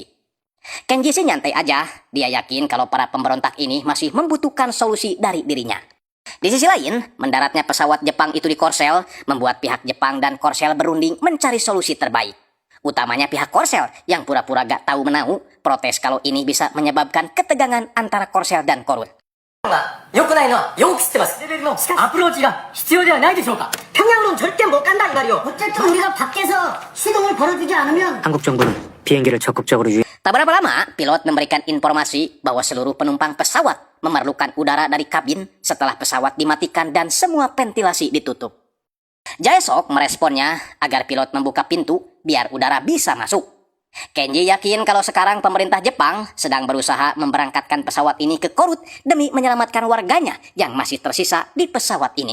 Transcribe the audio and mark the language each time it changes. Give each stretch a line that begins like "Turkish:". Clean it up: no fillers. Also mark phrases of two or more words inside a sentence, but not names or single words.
Indonesian: Kenji sih nyantai aja, dia yakin kalau para pemberontak ini masih membutuhkan solusi dari dirinya. Di sisi lain, mendaratnya pesawat Jepang itu di Korsel membuat pihak Jepang dan Korsel berunding mencari solusi terbaik. Utamanya pihak Korsel yang pura-pura gak tahu menau, protes kalau ini bisa menyebabkan ketegangan antara Korsel dan Korut.
Japanese: 良くないのはよく知ってます。レベルのアプローチが必要ではないでしょうか。
Korean: 평양으로는 절대 못 간다는 말이오. 어쨌든 우리가 밖에서 시동을 걸어주지 않으면 한국 정부는 비행기를 적극적으로 유인.
Indonesian: Tak berapa lama, pilot memberikan informasi bahwa seluruh penumpang pesawat memerlukan udara dari kabin setelah pesawat dimatikan dan semua ventilasi ditutup. Jaesok meresponnya agar pilot membuka pintu biar udara bisa masuk. Kenji yakin kalau sekarang pemerintah Jepang sedang berusaha memberangkatkan pesawat ini ke Korut demi menyelamatkan warganya yang masih tersisa di pesawat ini.